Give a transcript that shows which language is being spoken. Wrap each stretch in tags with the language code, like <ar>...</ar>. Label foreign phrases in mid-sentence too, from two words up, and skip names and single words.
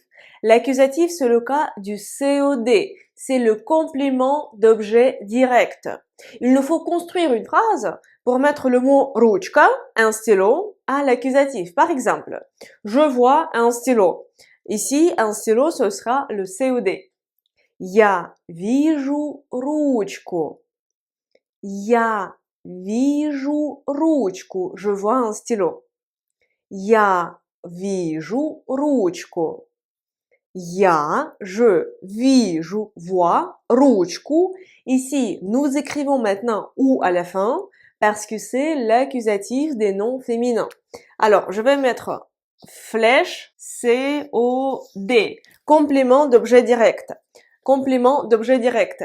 <fr>L'accusatif, c'est le cas du COD. C'est le complément d'objet direct. Il nous faut construire une phrase pour mettre le mot ручка, un stylo, à l'accusatif. Par exemple, je vois un stylo. Ici, un stylo, ce sera le COD.</fr> <ru>Я вижу ручку. Я вижу ручку.</ru> <fr>Je vois un stylo.</fr> <ru>Я вижу ручку. Я, je, вижу,</ru> <fr>vois, ручку. Ici, nous écrivons maintenant ou à la fin parce que c'est l'accusatif des noms féminins. Alors, je vais mettre flèche, C-O-D. Complément d'objet direct. Complément d'objet direct.</fr>